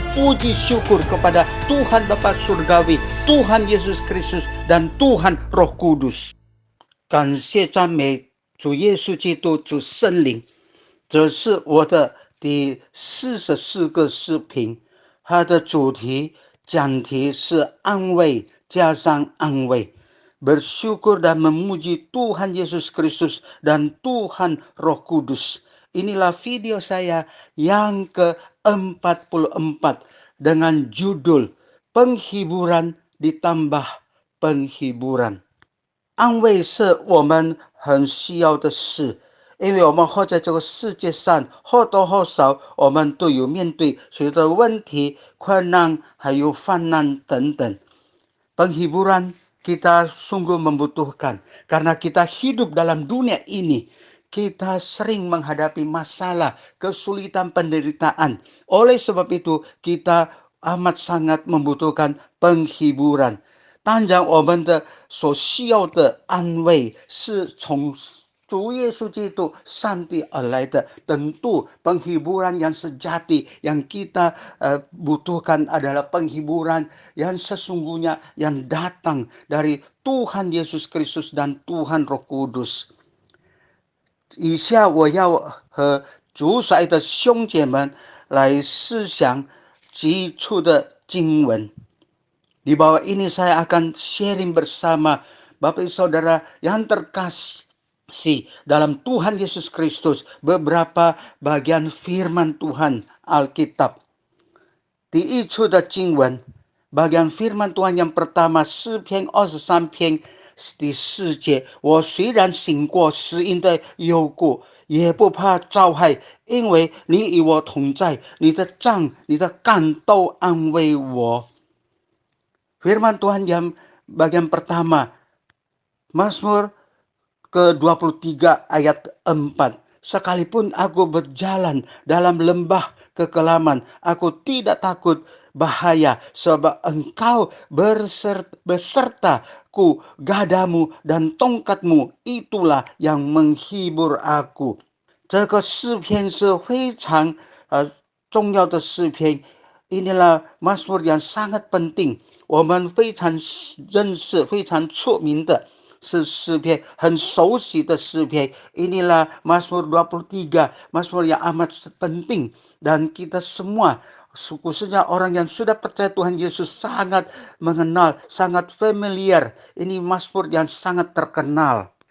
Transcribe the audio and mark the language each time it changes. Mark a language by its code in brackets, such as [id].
[id] Puji syukur kepada Tuhan Bapa Surgawi, Tuhan Yesus Kristus, dan Tuhan Roh Kudus. [zh] 感谢赞美主耶稣基督，主圣灵。这是我的第44个视频，它的主题讲题是安慰加上安慰。 [id] Bersyukur dan memuji Tuhan Yesus Kristus dan Tuhan Roh Kudus. Inilah video saya yang ke-44 dengan judul Penghiburan ditambah Penghiburan. [zh] 安慰是我们很需要的事，因为我们活在这个世界上，或多或少我们都有面对许多问题、困难还有患难等等。 [id] Penghiburan kita sungguh membutuhkan, karena kita hidup dalam dunia ini, kita sering menghadapi masalah, kesulitan, penderitaan. Oleh sebab itu, kita amat sangat membutuhkan penghiburan. [zh] 当然，我们的所需要的安慰是从主耶稣基督上帝而来的。 [id] Tentu penghiburan yang sejati yang kita butuhkan adalah penghiburan yang sesungguhnya yang datang dari Tuhan Yesus Kristus dan Tuhan Roh Kudus. [zh] 以下我要和主所爱的兄姐们来思想基础的经文。 [id] Di bawah ini saya akan sharing bersama Bapak Ibu Saudara yang terkasih dalam Tuhan Yesus Kristus beberapa bagian firman Tuhan Alkitab. [zh] 第一处的经文 [id] bagian firman Tuhan yang pertama [zh] 诗篇23篇第4节，我虽然行过死荫的幽谷，也不怕遭害，因为你与我同在，你的杖你的竿都安慰我。 [id] Firman Tuhan yang bagian pertama, Mazmur ke-23 ayat 4. Sekalipun aku berjalan dalam lembah kekelaman, aku tidak takut bahaya, sebab engkau besertaku, gadamu dan tongkatmu, itulah yang menghibur aku. [zh] 这个诗篇是非常重要的诗篇。 [id] Inilah Mazmur yang sangat penting. [zh] 我们非常认识、非常出名的是诗篇，很熟悉的诗篇。 [id] Inilah Mazmur 23, Mazmur yang amat penting. Dan kita semua, khususnya orang yang sudah percaya Tuhan Yesus, sangat mengenal, sangat familiar. Ini Mazmur yang sangat terkenal.